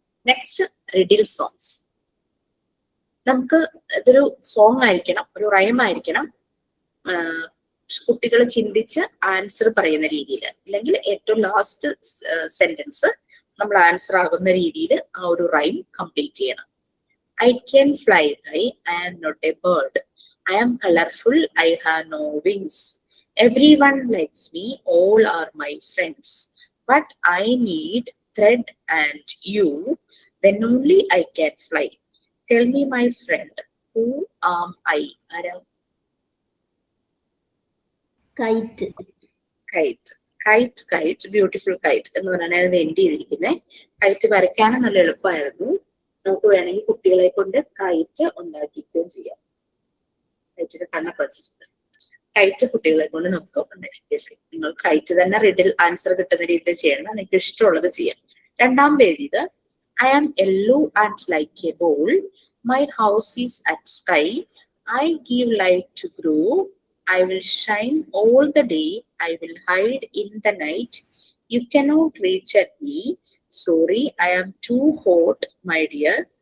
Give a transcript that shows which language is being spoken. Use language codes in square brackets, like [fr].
[ml] Next, riddle songs. നമുക്ക് ഇതൊരു song ആയിരിക്കണം, ഒരു റൈം ആയിരിക്കണം, കുട്ടികൾ ചിന്തിച്ച് ആൻസർ പറയുന്ന രീതിയിൽ, അല്ലെങ്കിൽ ഏറ്റവും ലാസ്റ്റ് സെന്റൻസ് നമ്മൾ ആൻസർ ആകുന്ന രീതിയിൽ ആ ഒരു റൈം കംപ്ലീറ്റ് ചെയ്യണം. [en] I can fly high, I am not a bird, I am colorful, I have no wings, everyone likes me, all are my friends, but I need thread and you, then only I can fly. Tell me my friend, who am I? Kite. Kite kite kite beautiful kite [ml] എന്ന് പറഞ്ഞാൽ അത് end ചെയ്തിരിക്കുന്നത്. KITE വരയ്ക്കാനും നല്ല എളുപ്പമായിരുന്നു. നമുക്ക് വേണമെങ്കിൽ കുട്ടികളെ കൊണ്ട് കൈറ്റ് ഉണ്ടാക്കിക്കുകയും ചെയ്യാം. കൈറ്റിന്റെ കണ്ണൊക്കെ വെച്ചിട്ടുണ്ട്. കൈറ്റ് കുട്ടികളെ കൊണ്ട് നമുക്ക് ഉണ്ടാക്കിക്കുകയും ചെയ്യാം. നിങ്ങൾ കൈറ്റ് തന്നെ റിഡിൽ ആൻസർ കിട്ടുന്ന രീതിയിൽ ചെയ്യണം. നിങ്ങൾക്ക് ഇഷ്ടമുള്ളത് ചെയ്യാം. രണ്ടാമത് എഴുതിയത്, [en] I am yellow and like a bowl, my house is at sky, I give light to grow, I will shine all the day, I will hide in the night, you cannot reach at me, sorry, I am too hot, my dear.